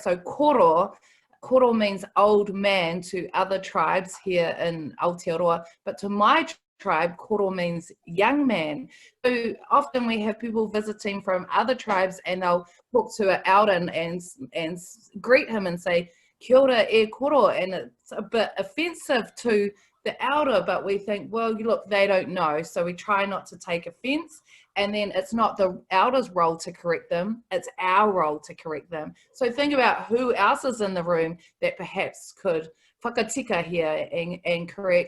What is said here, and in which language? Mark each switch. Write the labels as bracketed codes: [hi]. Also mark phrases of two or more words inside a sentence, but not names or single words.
[en] So koro means old man to other tribes here in Aotearoa, but to my tribe, koro means young man. So often we have people visiting from other tribes and they'll talk to an elder and greet him and say, [mi] kia ora e koro, [en] and it's a bit offensive to the elder, but we think, well, look, they don't know, so we try not to take offense. And then it's not the elder's role to correct them, it's our role to correct them. So think about who else is in the room that perhaps could whakatika here and correct.